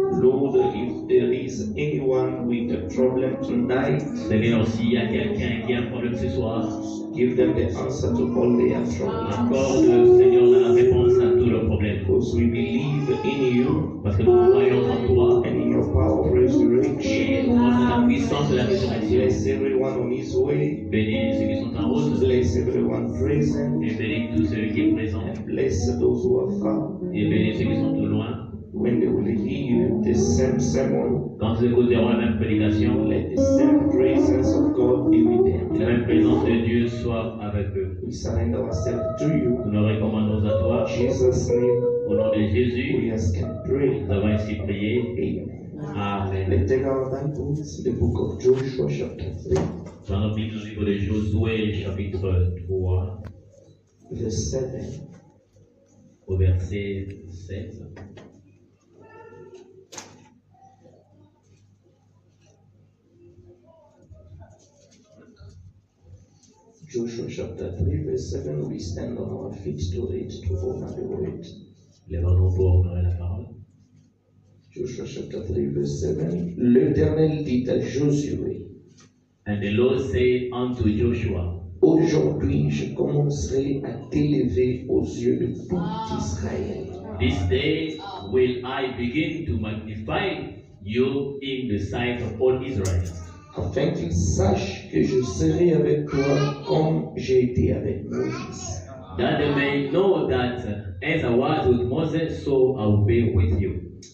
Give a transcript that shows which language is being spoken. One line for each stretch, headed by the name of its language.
English: Lord, if there is anyone with a problem tonight,
French: Seigneur, s'il y a quelqu'un qui a un problème ce soir,
English: give them the answer to all their troubles.
French: accorde, Seigneur, la réponse à tous leurs problèmes.
English: Because we believe in you
French: Parce que nous croyons en toi
English: and in your power of resurrection.
French: et nous croyons en la puissance de la résurrection.
English: Bless everyone on his way.
French: Bénis ceux qui sont en route
English: Bless everyone present.
French: et bénis tous ceux qui sont présents
English: And bless those who are far.
French: et bénis ceux qui sont tout loin.
English: When they will hear the same sermon,
French: Quand ils écouteront la même prédication,
English: let the same presence of God be with them.
French: la même présence de Dieu soit avec eux.
English: We surrender ourselves to you.
French: Nous nous recommandons à toi.
English: In Jesus' name,
French: Au nom de Jésus,
English: we ask and pray.
French: nous avons ainsi prié.
English: Amen.
French: Amen.
English: Let's take our Bibles, the book of Joshua, chapter 3,
French: Dans notre Bible, au livre de Josué, chapitre 3,
English: verse 7.
French: au verset 7.
English: Joshua chapter 3, verse 7. We stand on our feet to read, to honor the word.
French: Lèvons-nous pour honorer la parole.
English: Joshua chapter 3, verse 7.
French: L'Éternel dit à Josué,
English: And the Lord said unto Joshua,
French: aujourd'hui je commencerai à t'élever aux yeux de tout Israël.
English: This day will I begin to magnify you in the sight of all Israel,
French: afin qu'ils sachent que je serai avec toi comme j'ai été avec Moïse.
English: that they may know that as I was with Moses, so I will be with you.